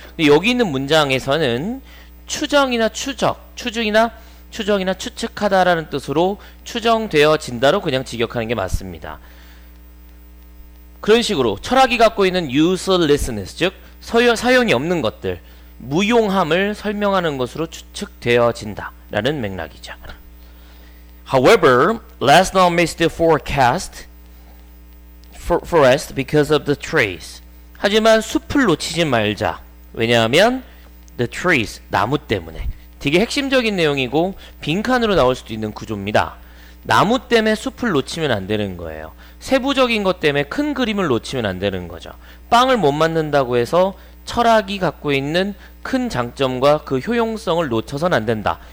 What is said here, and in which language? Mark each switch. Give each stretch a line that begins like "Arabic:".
Korean: 근데 여기 있는 문장에서는 추정이나 추적, 추정이나 추측하다라는 뜻으로 추정되어진다로 그냥 직역하는 게 맞습니다. 그런 식으로 철학이 갖고 있는 uselessness, 즉 사용이 없는 것들, 무용함을 설명하는 것으로 추측되어진다 라는 맥락이죠.
English: However, let's not miss the forecast forest because of the trees.
Korean: 하지만 숲을 놓치지 말자. 왜냐하면
English: the trees,
Korean: 나무 때문에. 되게 핵심적인 내용이고 빈칸으로 나올 수도 있는 구조입니다. 나무 때문에 숲을 놓치면 안 되는 거예요. 세부적인 것 때문에 큰 그림을 놓치면 안 되는 거죠. 빵을 못 만든다고 해서 철학이 갖고 있는 큰 장점과 그 효용성을 놓쳐서는 안 된다.